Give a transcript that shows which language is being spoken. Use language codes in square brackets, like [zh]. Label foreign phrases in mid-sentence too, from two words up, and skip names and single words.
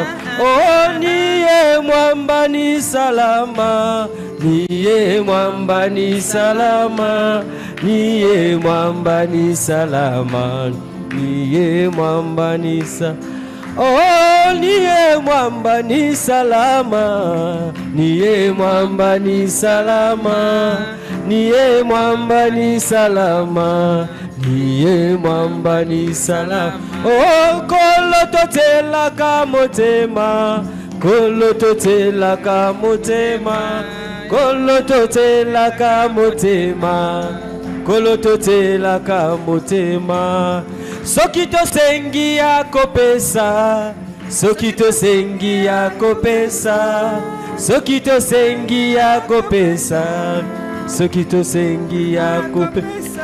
[sw] Niye mwamba ni salama, niye mwamba ni salama, niye mwamba ni salama, niye mwamba ni salama. Niye mwamba ni salama, niye mwamba ni salama, niye mwamba ni salama, niye mwamba ni salama. [ln] Kolo totela kamotema, kolo totela kamotema, kolo totela kamotema, kolo totela kamotema. soki tosengi akopesa, soki tosengi akopesa, soki tosengi akopesa, soki tosengi akopesa.